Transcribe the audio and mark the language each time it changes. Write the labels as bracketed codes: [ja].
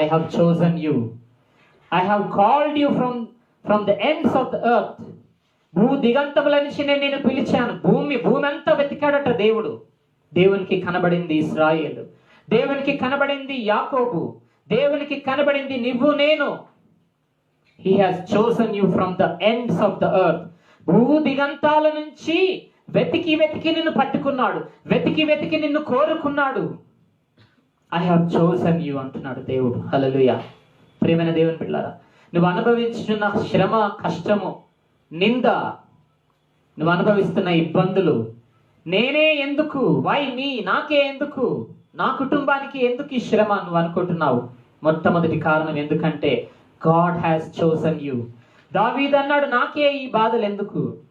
[en] I have chosen you, I have called you from the ends of the earth. [te] భూ దిగంతముల నుంచి నేను నిన్ను పిలిచాను. భూమి అంతా వెతికాడట దేవుడు. దేవునికి కనబడింది ఇశ్రాయేలు, దేవునికి కనబడింది యాకోబు, దేవునికి కనబడింది నువ్వు, నేను. [en] He has chosen you from the ends of the earth. [te] భూ దిగంతాల నుంచి వెతికి నిన్ను పట్టుకున్నాడు, వెతికి నిన్ను కోరుకున్నాడు. [en] I have chosen you [te] అంటున్నాడు దేవుడు. హల్లెలూయా. ప్రియమైన దేవుని బిడ్డలారా, నువ్వు అనుభవించుతున్న శ్రమ, కష్టము, నింద, నువ్వు అనుభవిస్తున్న ఇబ్బందులు, నేనే ఎందుకు, [en] why me, [te] నాకే ఎందుకు, నా కుటుంబానికి ఎందుకు ఈ శ్రమ నువ్వు అనుకుంటున్నావు? మొట్టమొదటి కారణం ఎందుకంటే [en] God has chosen you. [te] దావీదు అన్నాడు, నాకే ఈ బాధలు ఎందుకు,